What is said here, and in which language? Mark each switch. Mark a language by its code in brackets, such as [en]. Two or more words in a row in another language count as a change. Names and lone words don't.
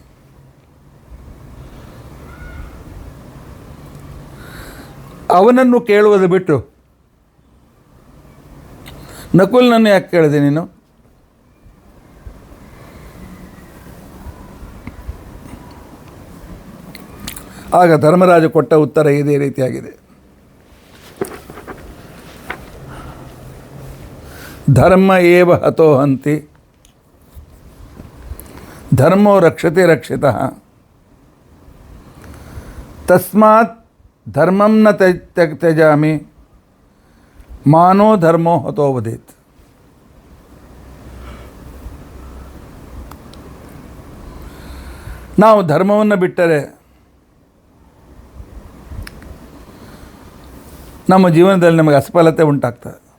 [kn] ಅವನನ್ನು ಕೇಳುವುದು ಬಿಟ್ಟು ನಕುಲ್ನನ್ನು ಯಾಕೆ ಕೇಳಿದೆ ನೀನು? ಆಗ ಧರ್ಮರಾಜ ಕೊಟ್ಟ ಉತ್ತರ ಇದೇ ರೀತಿಯಾಗಿದೆ. [sa] ಧರ್ಮ ಏವ ಹತೋ ಹಂತಿ ಧರ್ಮೋ ರಕ್ಷತೆ ರಕ್ಷಿತಃ ತಸ್ಮಾತ್ ಧರ್ಮಂ ನ ತ್ಯಜಾಮಿ ಮಾನೋ ಧರ್ಮೋ ಹತೋ ವದೇತ್. [kn] ನಾವು ಧರ್ಮವನ್ನು ಬಿಟ್ಟರೆ ನಮ್ಮ ಜೀವನದಲ್ಲಿ ನಮಗೆ ಅಸಫಲತೆ ಉಂಟಾಗ್ತದೆ.